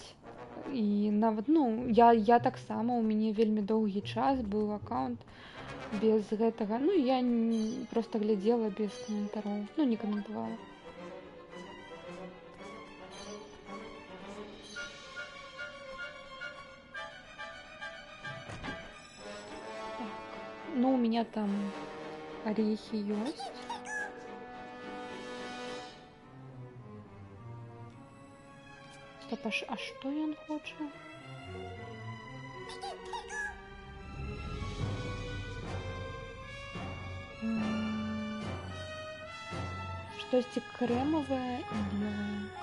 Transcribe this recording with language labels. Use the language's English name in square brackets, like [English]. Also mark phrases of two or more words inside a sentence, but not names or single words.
[Belarusian] І нават, ну, я таксама, у мяне вельмі доўгі час быў аккаунт без гэтага. Ну, я просто глядзела без каментароў. Ну, не каментавала. [Russian] Ну, у меня там орехи есть. Стоп, а что он хочет? Что-то кремовое и белое.